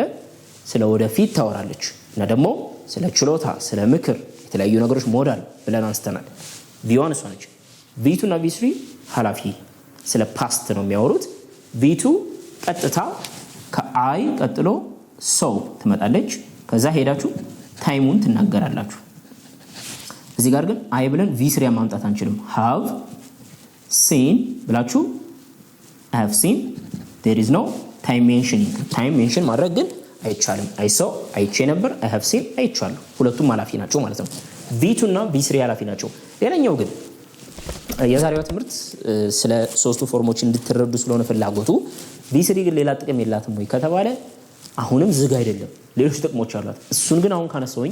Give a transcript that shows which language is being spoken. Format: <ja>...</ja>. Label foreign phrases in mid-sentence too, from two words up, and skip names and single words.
<am>ስለ ወደፊት ታወራለች እና ደግሞ ስለ ችሎታ፣ ስለ ምክር፣ የተለያዩ ነገሮች ሞዳል ብለን አንስተናል። V1 እሷ ነች። V2 እና V3 ኃላፊ ስለ ፓስት ነው የሚያወሩት። V2 ቀጥታ ከአይ ቀጥሎ ሰው ትመጣለች። ከዛ ሄዳችሁ ታይሙን ትናገራላችሁ። እዚህ ጋር ግን አይ ብለን V3 ማምጣት አንችልም።</am> <en>have seen</en> <am>ብላችሁ</am> <en>I have seen there is no time mentioning time mention</en> <am>ማድረግ ግን አይቻልም።</am> <en>I saw</en> <am>አይቼ ነበር፣</am> <en>I have seen</en> <am>አይቻለሁ። ሁለቱም ኃላፊ ናቸው ማለት ነው። V2 እና V3 ኃላፊ ናቸው። ሌላኛው ግን የዛሬው ትምህርት ስለ ሶስቱ ፎርሞች እንድትረዱ ስለሆነ ፍላጎቱ V3 ግን ሌላ ጥቅም የላትም ወይ ከተባለ አሁንም ዝግ አይደለም፣ ሌሎች ጥቅሞች አሏት። እሱን ግን አሁን ካነሳውኝ</am>